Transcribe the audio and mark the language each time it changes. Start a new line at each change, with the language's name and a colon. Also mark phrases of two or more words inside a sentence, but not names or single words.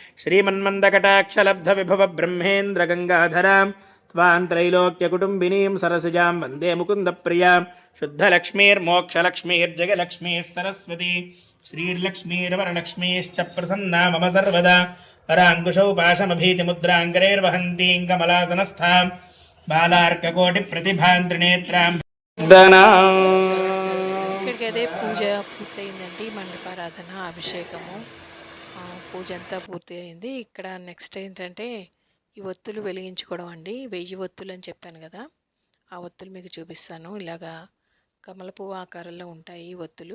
Sanskrit: श्रीमन्मन्दकटाक्षलब्धविभवब्रह्मेन्द्रगङ्गाधरां त्वां त्रैलोक्यकुटुम्बिनीं सरसिजां वन्दे मुकुन्दप्रियां शुद्धलक्ष्मीर्मोक्षलक्ष्मीर्जगलक्ष्मीः सरस्वती श्रीर्लक्ष्मीर्वरलक्ष्मीश्च प्रसन्ना मम सर्वदा पराङ्कुशौ पाशमभीतिमुद्राङ्करैर्वहन्तीं कमलासनस्थां बालार्ककोटिप्रतिभां त्रिनेत्रां
Telugu: ఇక్కడికైతే పూజ పూర్తయిందండి. మండపారాధన, అభిషేకము, పూజ అంతా పూర్తి అయింది. ఇక్కడ నెక్స్ట్ ఏంటంటే ఈ ఒత్తులు వెలిగించుకోవడం అండి. 1000 ఒత్తులు అని చెప్పాను కదా, ఆ ఒత్తులు మీకు చూపిస్తాను. ఇలాగా కమల పువ్వు ఆకారంలో ఉంటాయి ఈ ఒత్తులు.